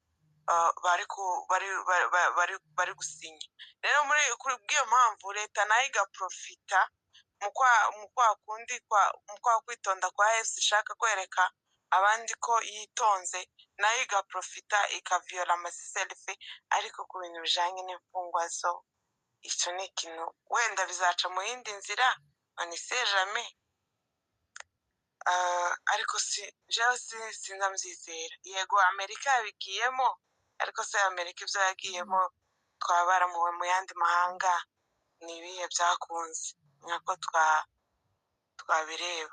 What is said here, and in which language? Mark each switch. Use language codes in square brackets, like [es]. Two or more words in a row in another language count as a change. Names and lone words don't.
[rn] bari gusinya rero kuri bw'iyo mpamvu leta nayo igaprofita mu kwa kwitonda kwa AFC ishaka kwereka abandi ko yitonze nayo igaprofita ikaviola amasiselife ariko ku bintu bijanye n'imfungwa zo icyo ni ikintu wenda bizaca mu yindi nzira [fr] onise jamais [rn] ariko jewe sinzabyizera yego Amerika yabigiyemo ariko se Amerika ibyo yagiyemo twaba baramuwe mu yandi mahanga ni ibihe byakunze nkako twabireba.